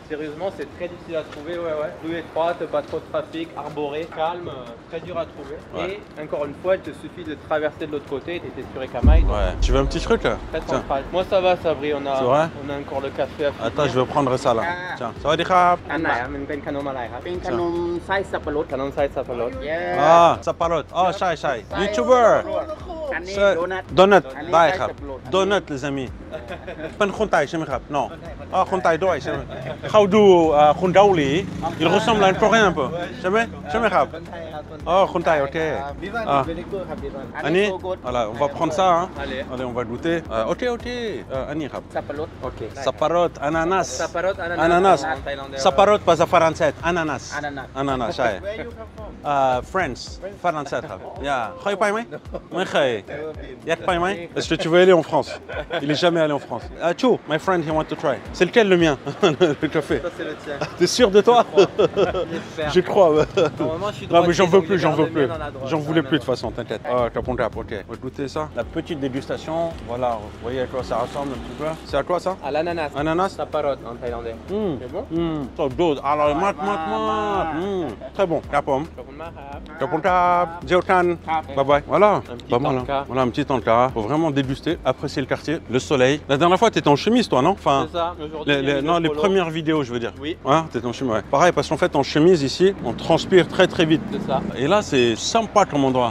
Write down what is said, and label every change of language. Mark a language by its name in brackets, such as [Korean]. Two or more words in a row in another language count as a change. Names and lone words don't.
[French] Sérieusement, c'est très difficile à trouver. Rue étroite, pas trop de trafic, arboré, calme, très dur à trouver. Ouais. Et encore une fois, il te suffit de traverser de l'autre côté. Tu étais sur Eka Mai. donc Ouais. Tu veux un petit truc là? Très Tiens. central. Moi, ça va, Sabri. On C'est vrai? a encore le café à finir. Attends, je vais prendre ça là. Tiens. Ça va dire ครับ [Thai] อันไหนมันเป็นขนมอะไรครับ เป็นขนมไส้สับปะรด ขนมไส้สับปะรด [French] Ah, ça parle. Ah, ça, ça. YouTuber. [Thai] อันนี้ [French] Ça- [Thai] โดนัท [French] Donut. [Thai] อันนี้ ได้ ไส้ ครับ สับปะรด [French] Donut les amis [Thai] เป็นคนไทยใช่ไหมครับ [French] Non. Ah, [Thai] คนไทยด้วยใช่ไหมเขาดูคนเกาหลี [French] Il ressemble à un coréen un peu [Thai] ใช่ไหมใช่ไหมครับ อ๋อคนไทยโอเค Ah. [French] อันนี้ Voilà, on va prendre ça. Hein. Allez. Allez, on va goûter. Ok, ok. [Thai] อันนี้ครับ สับปะรด [French] Ok. Saparot, ananas. [Thai] สับปะรด [French] Ananas. [Thai] ไทยแลนด์ [French] Saparot [Thai] ภาษาฝรั่งเศส [French] ananas. [Thai] อานานัส ananas ใช่ France ฝรั่งเศสครับเคยไปไหมไม่เคยอยากไปไหม [French] Est-ce que tu veux aller en France? Il est jamais allé en France. [English] Chu, my friend, he want to try. [French] C'est lequel le mien? Le café. Ça, c'est le tien. T'es sûr de toi? J'espère. Je crois. Ouais. Normalement, je suis Non mais j'en droitier, veux donc plus, je j'en garde veux le plus. mien dans la droite. J'en voulais Ah, plus de non, toute façon, t'inquiète. Ah, capon cap, ok. On va goûter ça. La petite dégustation, voilà, vous voyez à quoi ça ressemble un petit peu. C'est à quoi ça? À l'ananas. Ananas? สับปะรดen thaïlandais. C'est bon? Top dose. Alors, mat. Très bon. Capom. [Thai] ขอบคุณมากครับ [French] Capon cap. Ziotan. Bye bye. Voilà. petit Pas mal. tanka. Hein. Voilà, un petit tanka. Faut vraiment déguster, apprécier le quartier, le soleil. La dernière fois, t'étais en chemise, toi, non? Enfin, C'est ça, aujourd'hui. non, les polo. premières vidéos, je veux dire. Oui. Ouais, t'étais en chemise, ouais. Pareil, parce qu'en fait, en chemise, ici, on transpire très vite. C'est ça. Et là, c'est sympa comme endroit.